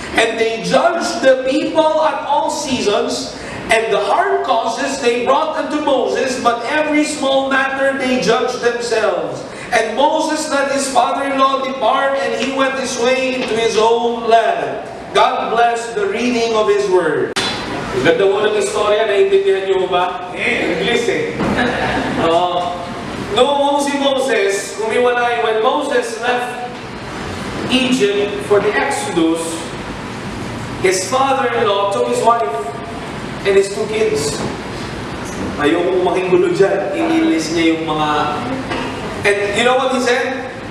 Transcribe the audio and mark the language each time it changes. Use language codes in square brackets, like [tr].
[en] And they judged the people at all seasons, and the hard causes they brought unto Moses, but every small matter they judged themselves. And Moses let his father-in-law depart, and he went his way into his own land. God bless the reading of His Word. [tl] Ganda mo ng istorya, naiintindihan niyo ba? [en] English eh. [tl] Noong si Moses, kumiwalay, [en] when Moses left Egypt for the Exodus, his father-in-law took his wife and his 2 kids. [tl] Ayokong makigulo dyan. Inilis niya yung mga... [en] And you know what he said?